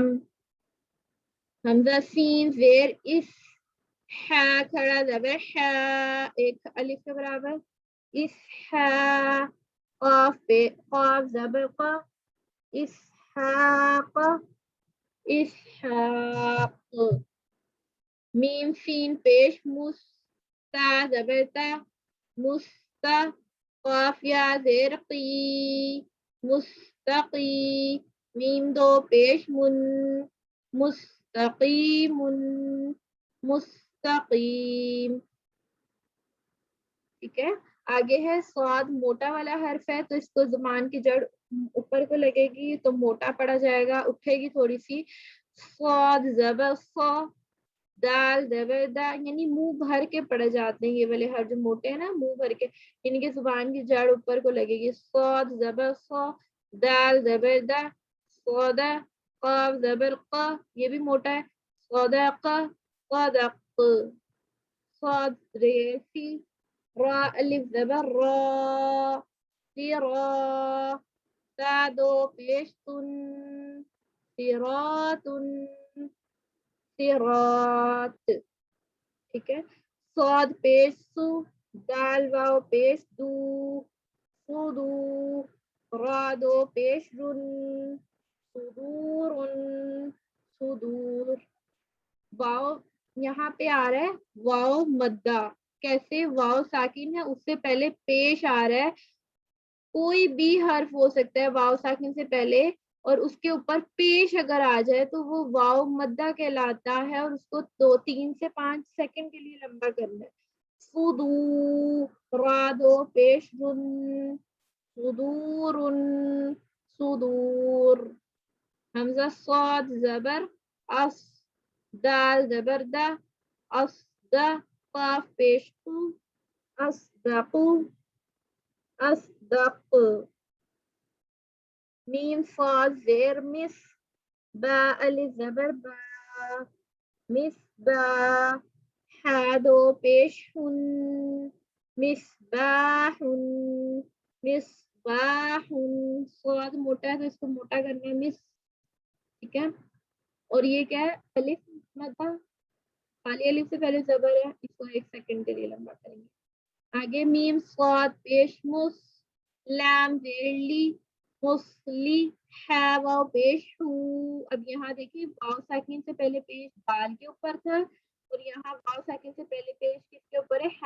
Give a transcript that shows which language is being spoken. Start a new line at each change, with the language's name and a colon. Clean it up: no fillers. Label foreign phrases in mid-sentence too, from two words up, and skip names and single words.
Urdu: حمزہ سین زیر اس، ہا کھڑا زبر ہا، ایک الف کے برابر، اس ہا. قاف پہ قاف زبر قا، اسحاق، اسحاق. میم سین پیش مس، تا زبر تا، مستا. قاف یا زیر قی، مستقی. میم دو پیش من، مستقیم، مستقیم. ٹھیک ہے. آگے ہے صاد، موٹا والا حرف ہے تو اس کو زبان کی جڑ اوپر کو لگے گی تو موٹا پڑا جائے گا، اٹھے گی تھوڑی سی. صاد زبر صا، دال زبر دا، یعنی منہ بھر کے پڑے جاتے ہیں یہ والے حرف جو موٹے ہیں نا، منہ بھر کے، یعنی کہ زبان کی جڑ اوپر کو لگے گی. صاد زبر صا، دال زبر دا، سودا، قاف زبر قا، یہ بھی موٹا ہے، صدق صدق، صاد ریسی، را الف زبر را، سرا، تا دو پیش تن، سراتن، سرات، ٹھیک ہے، صاد پیش سو، دال واو پیش دو، سودو، را دو پیش رن، صدور، صدور، واو یہاں پہ آ رہا ہے واو مدہ، کیسے؟ واو ساکن ہے، اس سے پہلے پیش آ رہا ہے، کوئی بھی حرف ہو سکتا ہے واو ساکن سے پہلے، اور اس کے اوپر پیش اگر آ جائے تو وہ واو مدہ کہلاتا ہے، اور اس کو 3 سے 5 سیکنڈ کے لیے لمبا کرنا ہے۔ صدو، را دو پیش رن، صدور، صدور، حمزہ صاد زبر اس، دال زبر دا، اصدا، قاف پیش کو، اصدقو، اصدق، میم صاد زیر مس، با الف زبر با، مس با، حادو پیش ہن، مصباح، مصباح، صاد موٹا ہے تو اس کو موٹا کرنا ہے، مس، ٹھیک ہے، اور یہ کیا ہے؟ الف مدہ، خالی الف سے پہلے زبر ہے، اس کو 1 سیکنڈ کے لیے لمبا کریں گے۔ آگے میم صاد پیش مس، لام زیر لی، مسلی، ہے واو پیش ہو، اب یہاں دیکھیے واو ساکن سے پہلے پیش دال کے اوپر تھا، اور یہاں واو ساکن سے پہلے پیش کس کے اوپر ہے؟